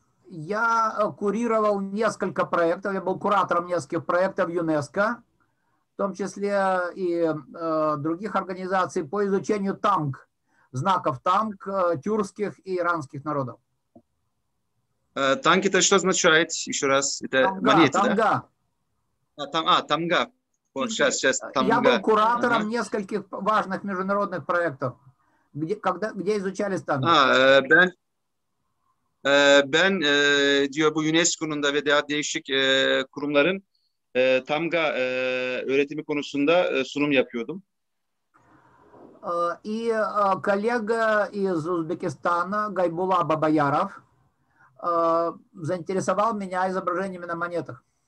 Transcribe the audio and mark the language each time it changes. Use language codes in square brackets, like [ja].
[ru] Я курировал несколько проектов, я был куратором нескольких проектов ЮНЕСКО, в том числе и других организаций по изучению тамг, знаков тамг тюркских и иранских народов. Танки, это что означает? Еще раз. Это Тамга, монеты, тамга. да? Тамга. Вот, сейчас, тамга. Я был куратором нескольких важных международных проектов, где изучались тамги. [tr] Ben diyor bu UNESCO'nun da ve daha değişik kurumların tamga öğretimi konusunda sunum yapıyordum. [ru] И коллега из Узбекистана Гайбула Бабаяров заинтересовал меня изображениями на монетах.